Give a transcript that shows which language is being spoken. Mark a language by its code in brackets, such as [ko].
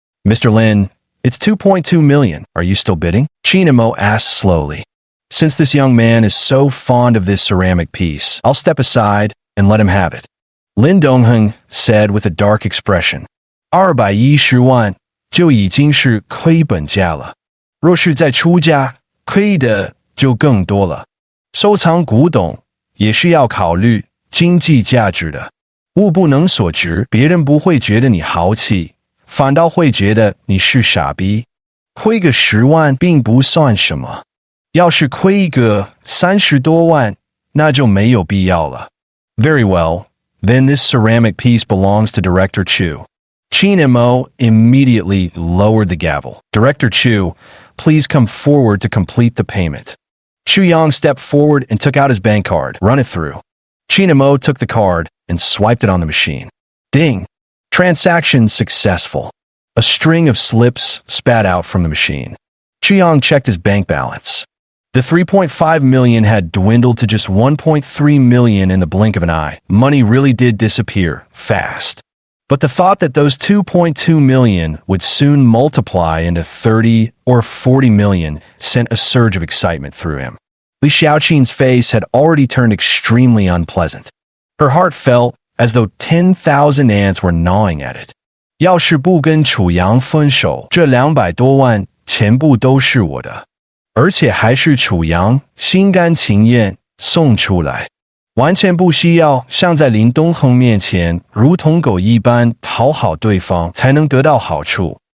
[en] Mr. Lin, it's 2.2 million. Are you still bidding? Qin Mo asked slowly. Since this young man is so fond of this ceramic piece, I'll step aside and let him have it. Lin Dongheng said with a dark expression. [zh] 210万就已经是亏本价了。若是再出价，亏的就更多了。收藏古董也是要考虑经济价值的。物不能所值，别人不会觉得你豪气，反倒会觉得你是傻逼。亏个10万并不算什么，要是亏一个30多万，那就没有必要了。 [en] Very well, then this ceramic piece belongs to Director Chu. Qin Mo immediately lowered the gavel. Director Chu, please come forward to complete the payment. Chu Yang stepped forward and took out his bank card. Run it through. Qin Mo took the card and swiped it on the machine. Ding! Transaction successful. A string of slips spat out from the machine. Chu Yang checked his bank balance. The 3.5 million had dwindled to just 1.3 million in the blink of an eye. Money really did disappear fast. But the thought that those 2.2 million would soon multiply into 30 or 40 million sent a surge of excitement through him. Li Xiaoqin's face had already turned extremely unpleasant. Her heart felt as though 10,000 ants were gnawing at it. [zh] 要是不跟楚阳分手，这200多万全部都是我的，而且还是楚阳心甘情愿送出来。完全不需要像在林东恒面前如同狗一般讨好对方才能得到好处。